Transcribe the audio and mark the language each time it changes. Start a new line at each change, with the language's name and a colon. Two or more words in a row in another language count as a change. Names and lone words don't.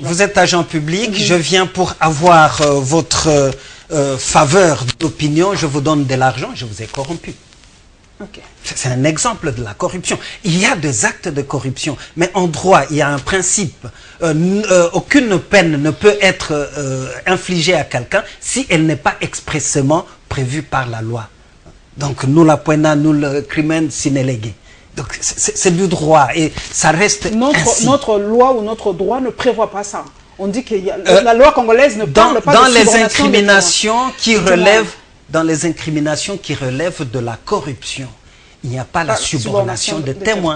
French: Vous êtes agent public, je viens pour avoir votre faveur d'opinion, je vous donne de l'argent, je vous ai corrompu. Okay. C'est un exemple de la corruption. Il y a des actes de corruption, mais en droit, il y a un principe. Aucune peine ne peut être infligée à quelqu'un si elle n'est pas expressément prévue par la loi. Donc,
Latin: nulla pena, nulla crimen sine lege.
French: Donc, c'est du droit et ça reste ainsi. Notre loi ou notre droit ne prévoit pas ça. On dit que la loi congolaise ne parle pas de les incriminations qui relèvent dans les incriminations qui relèvent de la corruption. Il n'y a pas la subornation de témoins.